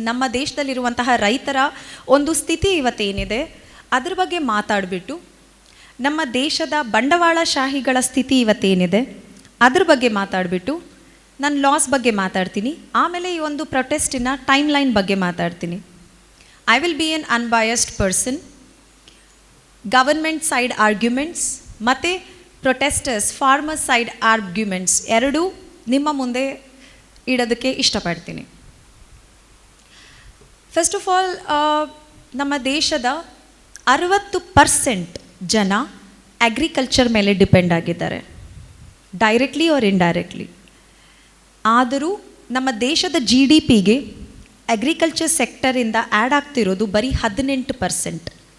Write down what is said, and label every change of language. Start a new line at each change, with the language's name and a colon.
Kannada: ನಮ್ಮ ದೇಶದಲ್ಲಿರುವಂತಹ ರೈತರ ಒಂದು ಸ್ಥಿತಿ ಇವತ್ತೇನಿದೆ ಅದ್ರ ಬಗ್ಗೆ ಮಾತಾಡಿಬಿಟ್ಟು, ನಮ್ಮ ದೇಶದ ಬಂಡವಾಳಶಾಹಿಗಳ ಸ್ಥಿತಿ ಇವತ್ತೇನಿದೆ ಅದ್ರ ಬಗ್ಗೆ ಮಾತಾಡಿಬಿಟ್ಟು, ನಾನು ಲಾಸ್ ಬಗ್ಗೆ ಮಾತಾಡ್ತೀನಿ. ಆಮೇಲೆ ಈ ಒಂದು ಪ್ರೊಟೆಸ್ಟಿನ ಟೈಮ್ ಲೈನ್ ಬಗ್ಗೆ ಮಾತಾಡ್ತೀನಿ.
English: I will be an unbiased person. Government side arguments ಮತ್ತು protesters, farmers side arguments
Kannada: ಎರಡೂ ನಿಮ್ಮ ಮುಂದೆ ಇಡೋದಕ್ಕೆ ಇಷ್ಟಪಡ್ತೀನಿ.
English: first of all,
Kannada: ನಮ್ಮ ದೇಶದ 60% ಜನ
English: agriculture
Kannada: ಮೇಲೆ
English: depend
Kannada: ಆಗಿದ್ದಾರೆ,
English: Directly or indirectly.
Kannada: ಆದರೂ ನಮ್ಮ ದೇಶದ GDPಗೆ ಅಗ್ರಿಕಲ್ಚರ್ ಸೆಕ್ಟರಿಂದ ಆ್ಯಡ್ ಆಗ್ತಿರೋದು ಬರೀ 18%.